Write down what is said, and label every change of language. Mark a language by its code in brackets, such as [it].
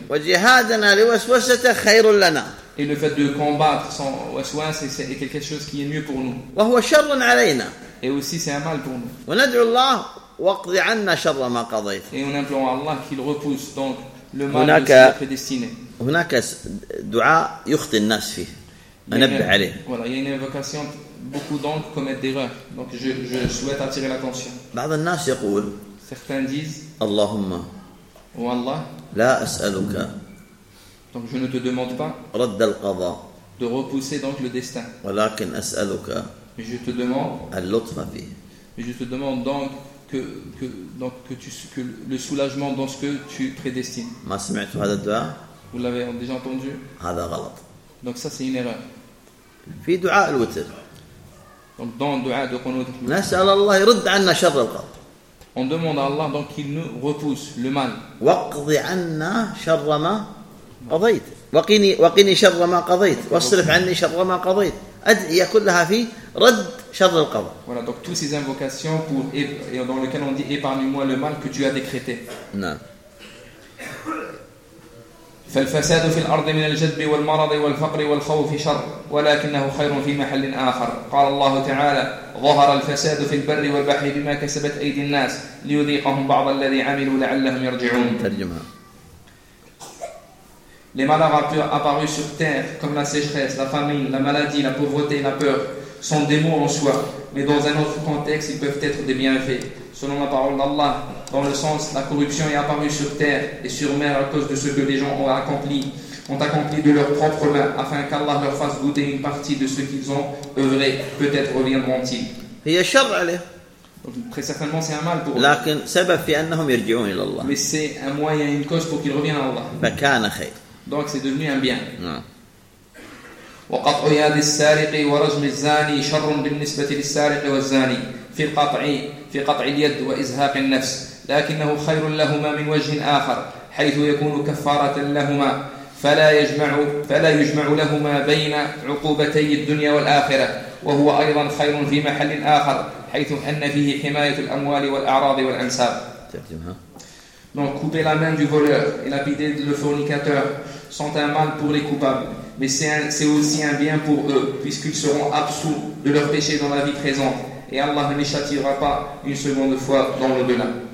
[ar] وجهادنا لوسوسته خير لنا. [fr] Et le fait de combattre son waswas c'est quelque chose qui est mieux pour nous. [ar] وهو شر علينا. [fr] Et aussi c'est un mal pour nous. [ar] وندعو الله واقضي عنا شر ما قضيت. [fr] Et on implore Allah qu'il repousse donc le mal qui est prédestiné. [ar] هناك دعاء يخطي الناس فيه انبه عليه. [fr] Voilà, il y a une invocation beaucoup donc commettent d'erreurs. Donc je souhaite attirer l'attention. [ar] بعض الناس يقول [fr] certains disent [ar] اللهم والله لا اسالك [fr] donc je ne te demande pas [ar] رد القضاء [fr] de repousser donc le destin [ar] ولكن اسالك [fr] je te demande [ar] اللطف فيه [fr] je te demande donc que le soulagement dans ce que tu prédestines. [ar] ما سمعت هذا الدعاء. [fr] Vous l'avez déjà entendu. Donc ça c'est une erreur. [ar] في دعاء الوتر. [fr] Donc dans le دعاء de قنوت. [ar] نسأل الله يرد عنا شر القضاء. [fr] On demande à Allah donc qu'il nous repousse le mal. [ar] وقضي عنا شر ما قضيت. وقني شر ما قضيت. واصرف عني شر ما قضيت. أدعية كلها في رد شر القضاء. [fr] Voilà donc toutes ces invocations pour dans lequel on dit épargne-moi le mal que tu as décrété. [ar] نعم. فالفساد في الأرض من الجذب والمرض والفقر والخوف شر، ولكنه خير في محل آخر. قال الله تعالى: ظهر الفساد في البر والبحر بما كسبت أيدي الناس ليذيقهم بعض الذي عملوا لعلهم يرجعون. ترجمة. [fr] Les malheurs apparus sur terre, comme la sécheresse, la famine, la maladie, la pauvreté, la peur, sont des mots en soi, mais dans un autre contexte, ils peuvent être des bienfaits. Selon la parole d'Allah, dans le sens, la corruption est apparue sur terre et sur mer à cause de ce que les gens ont accompli de leurs propres mains, afin qu'Allah leur fasse goûter une partie de ce qu'ils ont œuvré. Peut-être reviendront-ils. Il y a [ar] شر عليه. [fr] Donc, très certainement, c'est un mal pour [ar] لكن [fr] eux. [ar] سبب في أنهم يرجعون إلى الله. [fr] Mais c'est un moyen, une cause pour qu'ils reviennent à Allah. [ar] فكان خير. [fr] Donc, c'est devenu un bien. Non. [ar] وقطع يد السارق ورجم الزاني شر بالنسبة للسارق والزاني في قطع اليد وإزهاق النفس، لكنه خير لهما من وجه آخر، حيث يكون كفارة لهما، فلا يجمع لهما بين عقوبتي الدنيا والآخرة، وهو أيضا خير في محل آخر، حيث أن فيه حماية الأموال والأعراض والأنساب. [fr] Donc couper la main du voleur et lapider le fornicateur sont un mal pour les coupables, mais c'est aussi un bien pour eux, puisqu'ils seront absous de leurs péchés dans la vie présente, et Allah ne les châtiera pas une seconde fois dans l'au-delà.